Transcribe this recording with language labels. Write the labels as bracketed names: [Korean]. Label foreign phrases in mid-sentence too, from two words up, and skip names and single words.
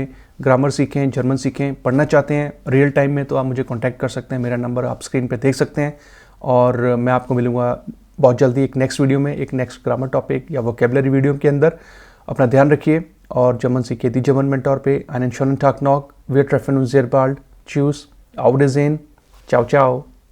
[Hindi] ग्रामर सीखें, जर्मन सीखें, पढ़ना चाहते हैं [English] real time [Hindi] में तो आप मुझे कॉन्टैक्ट कर सकते हैं। मेरा नंबर आप स्क्रीन पर देख सकते हैं। और मैं आपको मिलूँगा बहुत जल्दी एक [English] next video [Hindi] में, एक [English] next grammar topic [Hindi] या [English] vocabulary video [Hindi] के अंदर। अपना ध्यान रखिए और जर्मन सीखिए। [German] दी जर्मन मेंटोर पे einen schönen Tag noch. Wir treffen uns sehr bald. Tschüss, auf Wiedersehen, [Italian] ciao ciao.